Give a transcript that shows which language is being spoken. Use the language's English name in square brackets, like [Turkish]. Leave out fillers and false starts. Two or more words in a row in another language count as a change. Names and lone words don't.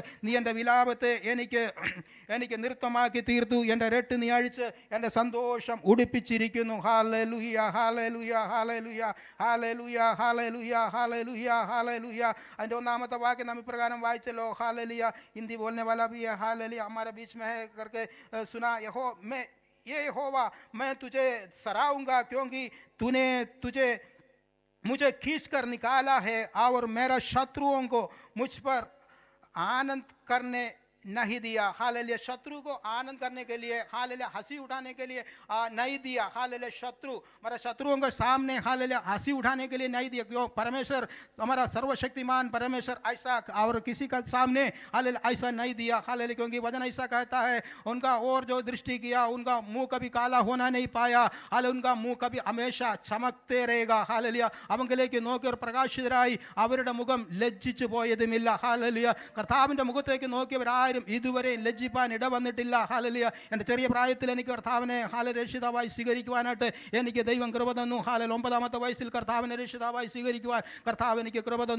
[Malayalam] നീ എൻ്റെ വിലാപത്തെ എനിക്ക് നൃത്തമാക്കി തീർത്തു, എൻ്റെ രട്ട് നീ അഴിച്ച് എൻ്റെ സന്തോഷം ഉടുപ്പിച്ചിരിക്കുന്നു. ഹാലലുയ ഹാലലുയ ഹാലലുയ ഹാലലുയ ഹാലലുയ ഹാലലുയ ഹാലലുയ അതിൻ്റെ ഒന്നാമത്തെ വാക്യം നാം ഇപ്രകാരം വായിച്ചല്ലോ. [Hindi] ഹാലലിയ हिंदी बोलने वाला भी है. हालेलुया हमारे बीच में है करके सुना. यहोवा मैं तुझे सराहूंगा क्योंकि तूने मुझे खींच कर निकाला है और मेरा शत्रुओं को मुझ पर आनंद करने नहीं दिया. हालेलुया शत्रु को आनंद करने के लिए, हालेलुया हंसी उठाने के लिए नहीं दिया. हालेलुया शत्रु हमारे शत्रुओं के सामने हालेलुया हंसी उठाने के लिए नहीं दिया. क्यों? परमेश्वर हमारा सर्वशक्तिमान परमेश्वर ऐसा और किसी का सामने हालेलुया ऐसा नहीं दिया. हालेलुया क्योंकि वचन ऐसा कहता है, उनका और जो दृष्टि किया उनका मुंह कभी काला होना नहीं पाया. हालेलुया उनका मुंह कभी हमेशा चमकते रहेगा. [Malayalam] हालेलुया അവങ്കിലേക്ക് നോക്കി പ്രകാശിതരായി അവരുടെ മുഖം ലജ്ജിച്ചു പോയതുമില്ല. ഹാലലിയ കർത്താവിൻ്റെ മുഖത്തേക്ക് നോക്കിയവരാരും ഇതുവരെ ലജ്ജിപ്പാൻ ഇടവന്നിട്ടില്ല. ഹാലലിയ എൻ്റെ ചെറിയ പ്രായത്തിൽ എനിക്ക് കർത്താവിനെ രക്ഷിതാവായി സ്വീകരിക്കുവാനായിട്ട് എനിക്ക് ദൈവം കൃപ തന്നു. ഹാലൽ 9ാമത്തെ വയസ്സിൽ കർത്താവിനെ രക്ഷിതാവായി സ്വീകരിക്കുവാൻ കർത്താവ് എനിക്ക് കൃപ തന്നു.